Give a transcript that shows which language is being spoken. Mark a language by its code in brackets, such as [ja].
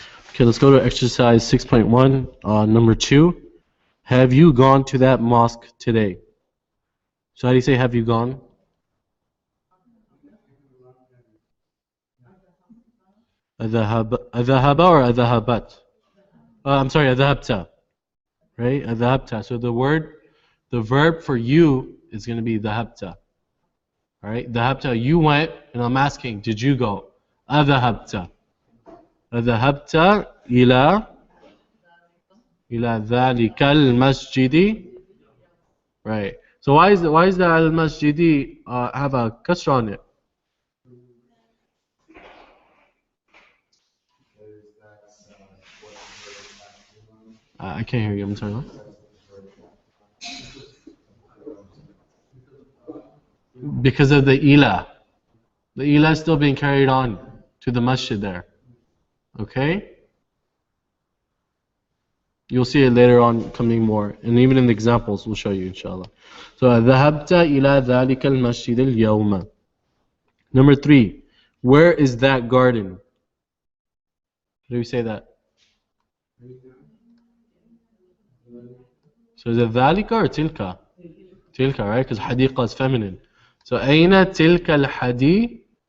[en] Okay, let's go to exercise 6.1, number 2. Have you gone to that mosque today? So how do you say have you gone? [ar] أذهب [en] or [ar] أذهبت? [en] I'm sorry, أذهبت. Right? أذهبت. So the verb for you is going to be ذهبت. Alright? ذهبت, you went, and I'm asking, did you go? [ar] أذهبت. أذهبت إلى ذلك المسجد. [en] Right. So why is the al-masjidi have a kasra on it? I can't hear you. I'm sorry. What? Because of the ila. The ila is still being carried on to the masjid there. Okay? You'll see it later on coming more. And even in the examples, we'll show you, inshallah. [ar] So, ذهبت إلى ذلك المسجد اليوم. [en] Number 3. Where is that garden? How do we say that? So is it ذلك or تلك? تلك, right? Because حديقة is feminine. [ar] So أين تلك الحديقة?